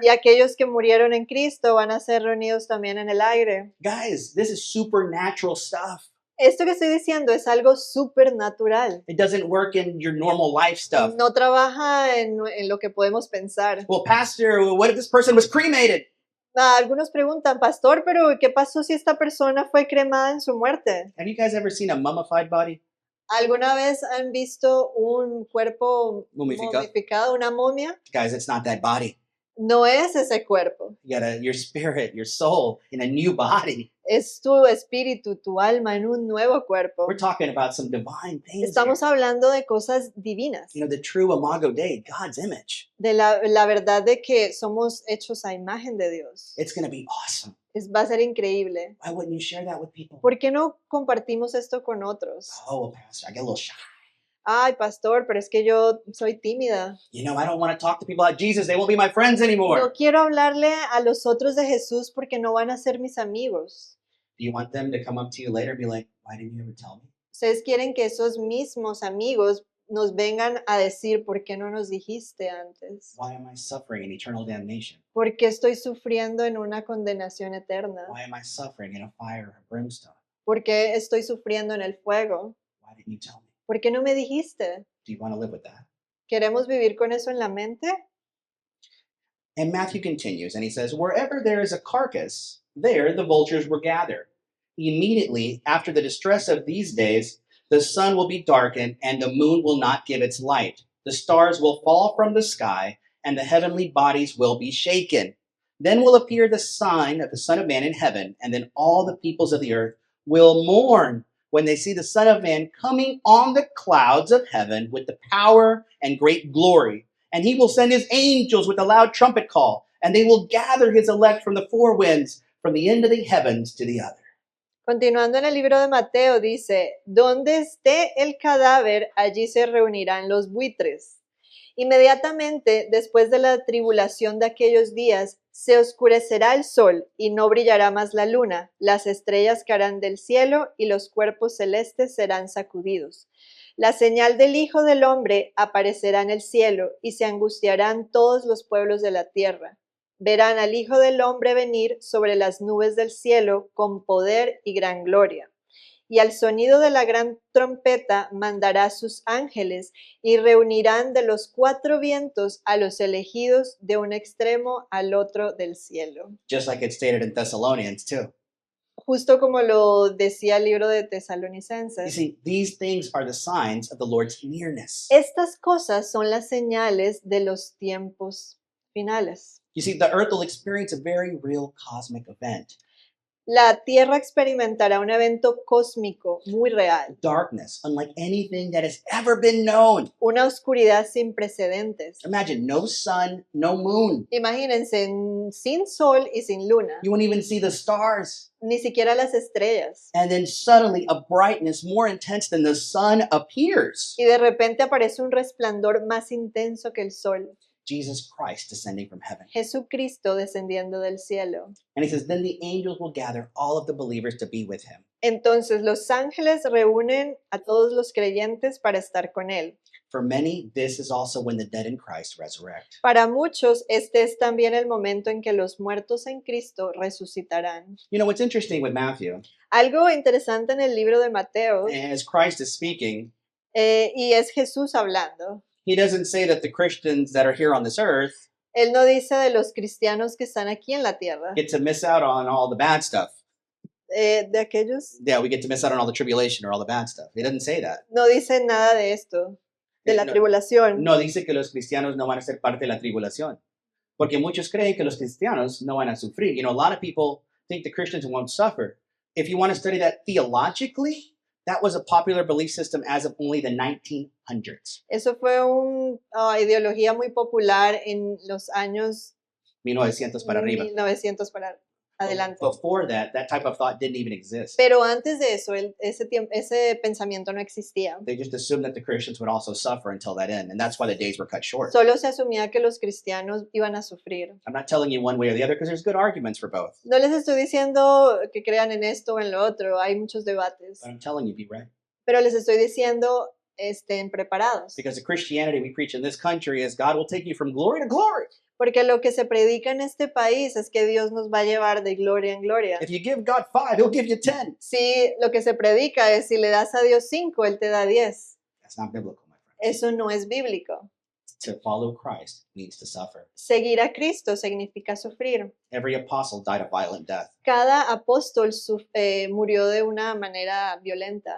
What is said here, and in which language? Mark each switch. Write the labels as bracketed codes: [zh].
[es] Y aquellos que murieron en Cristo van a ser reunidos también en el aire. [en] Guys, this is supernatural stuff. [es] Esto que estoy diciendo es algo supernatural. [en] It doesn't work in your normal life stuff. [es] No trabaja en lo que podemos pensar. [en] Well, pastor, what if this person was cremated? [es] Algunos preguntan, pastor, pero ¿qué pasó si esta persona fue cremada en su muerte? [en] Have you guys ever seen a mummified body? [es] ¿Alguna vez han visto un cuerpo Momificado. momificado, una momia? [en] Guys, it's not that body. [es] No es ese cuerpo, [en] You got your spirit, your soul in a new body. [es] es tu espíritu, tu alma en un nuevo cuerpo. [en] We're talking about some divine things. [es] Estamos [en] Here. [es] hablando de cosas divinas, [en] You know, the true imago Dei, God's image. [es] de la verdad de que somos hechos a imagen de Dios. [en] It's going to be awesome. [es] Va a ser increíble. [en] Why wouldn't you share that with people? [es] ¿Por qué no compartimos esto con otros? [en] Oh, pastor, I get a little shy. [es] Ay, pastor, pero es que yo soy tímida. [en] You know, I don't want to talk to people about Jesus. They won't be my friends anymore. [es] No quiero hablarle a los otros de Jesús porque no van a ser mis amigos. [en] Do you want them to come up to you later and be like, why didn't you ever tell me? [es] Ustedes quieren que esos mismos amigos nos vengan a decir, ¿por qué no nos dijiste antes? [en] Why am I suffering in eternal damnation? [es] ¿Por qué estoy sufriendo en una condenación eterna? [en] Why am I suffering in a fire of brimstone? [es] ¿Por qué estoy sufriendo en el fuego? [en] Why didn't you tell me? [es] ¿Por qué no me dijiste? [en] Do you want to live with that? [es] ¿Queremos vivir con eso en la mente? [en] And Matthew continues and he says, wherever there is a carcass, there the vultures will gather. Immediately after the distress of these days, the sun will be darkened and the moon will not give its light. The stars will fall from the sky and the heavenly bodies will be shaken. Then will appear the sign of the Son of Man in heaven, and then all the peoples of the earth will mourn when they see the Son of Man coming on the clouds of heaven with the power and great glory. And he will send his angels with a loud trumpet call, and they will gather his elect from the four winds, from the end of the heavens to the other. [es] Continuando en el libro de Mateo dice, donde esté el cadáver, allí se reunirán los buitres. Inmediatamente después de la tribulación de aquellos días, se oscurecerá el sol y no brillará más la luna, las estrellas caerán del cielo y los cuerpos celestes serán sacudidos. La señal del Hijo del Hombre aparecerá en el cielo y se angustiarán todos los pueblos de la tierra. Verán al Hijo del Hombre venir sobre las nubes del cielo con poder y gran gloria. Y al sonido de la gran trompeta mandará a sus ángeles y reunirán de los cuatro vientos a los elegidos de un extremo al otro del cielo. [en] Just like it's stated in Thessalonians too. [es] Justo como lo decía el libro de [en] You [es] Tesalonicenses. [en] see, these things are the signs of the Lord's nearness. [es] Estas cosas son las señales de los tiempos finales. [en] You see, the earth will experience a very real cosmic event. [es] La tierra experimentará un evento cósmico muy real, [en] Darkness, unlike anything that has ever been known. [es] una oscuridad sin precedentes. [en] Imagine no sun, no moon. [es] Imagínense, sin sol y sin luna, [en] You won't even see the stars. [es] ni siquiera las estrellas. [en] And then suddenly a brightness more intense than the sun appears. [es] Y de repente aparece un resplandor más intenso que el sol. [en] Jesus Christ descending from heaven. [es] Jesucristo descendiendo del cielo. [en] And he says, then the angels will gather all of the believers to be with him. [es] Entonces los ángeles reúnen a todos los creyentes para estar con él. [en] For many, this is also when the dead in Christ resurrect. [es] Para muchos, este es también el momento en que los muertos en Cristo resucitarán. [en] You know, what's interesting with Matthew, [es] Algo interesante en el libro de Mateo, [en] as Christ is speaking, [es] y es Jesús hablando. [en] he doesn't say that the Christians that are here on this earth [es] Él no dice de los cristianos que están aquí en la tierra, [en] get to miss out on all the bad stuff. [es] de aquellos, [en] Yeah, we get to miss out on all the tribulation or all the bad stuff. He doesn't say that. [es] no dice nada de esto, de la tribulación. No dice que los cristianos no van a ser parte de la tribulación. Porque muchos creen que los cristianos no van a sufrir. [en] You know, a lot of people think the Christians won't suffer. If you want to study that theologically, that was a popular belief system as of only the 1900s. [es] Eso fue una ideología muy popular en los años 1900 para arriba. 1900 para adelante. [en] Before that, that type of thought didn't even exist. [es] Pero antes de eso, ese pensamiento no existía. [en] They just assumed that the Christians would also suffer until that end, and that's why the days were cut short. [es] Solo se asumía que los cristianos iban a sufrir. [en] I'm not telling you one way or the other because there's good arguments for both. [es] No les estoy diciendo que crean en esto o en lo otro, hay muchos debates, [en] But I'm telling you, be ready. [es] pero les estoy diciendo estén preparados, [en] Because the Christianity we preach in this country is God will take you from glory to glory. [es] porque lo que se predica en este país es que Dios nos va a llevar de gloria en gloria. [en] If you give God 5, he'll give you 10. [es] Si lo que se predica es si le das a Dios 5, Él te da 10. [en] That's not biblical, my friend. [es] Eso no es bíblico. [en] To follow Christ means to suffer. [es] Seguir a Cristo significa sufrir. [en] Every apostle died a violent death, [es] Cada apóstol murió de una manera violenta,